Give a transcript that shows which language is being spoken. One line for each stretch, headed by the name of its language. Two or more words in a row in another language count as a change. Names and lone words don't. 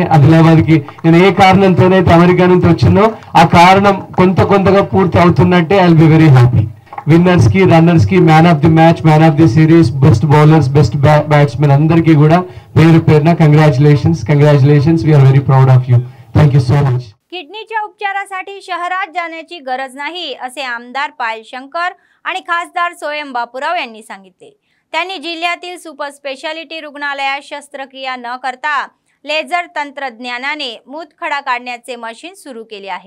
Telugu: ఆదిలాబాద్కి నేను ఏ కారణంతోనైతే అమెరికా నుంచి వచ్చినో ఆ కారణం కొంతగా పూర్తి అవుతున్నట్టే.
English: I will be very happy.
Telugu: విన్నర్స్ కి, రన్నర్స్ కి,
English: man of the match, man of the series, best bowlers, best batsmen
Telugu: అందరికీ కూడా పేరున కంగ్రాచులేషన్స్.
English: We are very proud of you. Thank you so much.
Marathi: किडनीच्या उपचारासाठी शहरात जाण्याची गरज नाही असे आमदार पायल शंकर आणि खासदार सोयम बापूराव यांनी सांगितले। त्यांनी जिल्ह्यातील
English: super speciality
Marathi: रुग्णालयात शस्त्रक्रिया न करता लेझर तंत्रज्ञानाने मूतखडा काढण्याचे मशीन सुरू केले आहे।